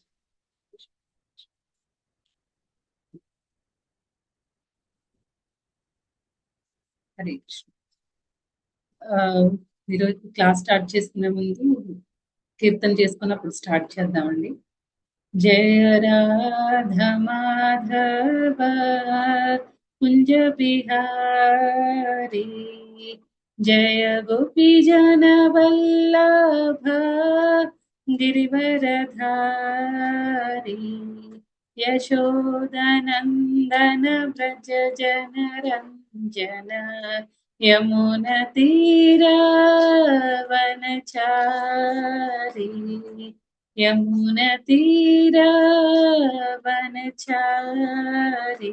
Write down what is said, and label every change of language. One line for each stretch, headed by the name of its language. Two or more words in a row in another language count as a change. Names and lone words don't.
Telugu: హరే కృష్ణ. ఈరోజు
English: class start
Telugu: చేసుకునే ముందు కీర్తన చేసుకున్నప్పుడు స్టార్ట్ చేద్దామండి.
Hindi: जय राधा माधव कुंज बिहारी, जय गोपी जन वल्लभ गिरिवरधारी, यशोदनंदन व्रज जन रंजन, यमुन तीरावनचारी, यमुन तीरावनचारी.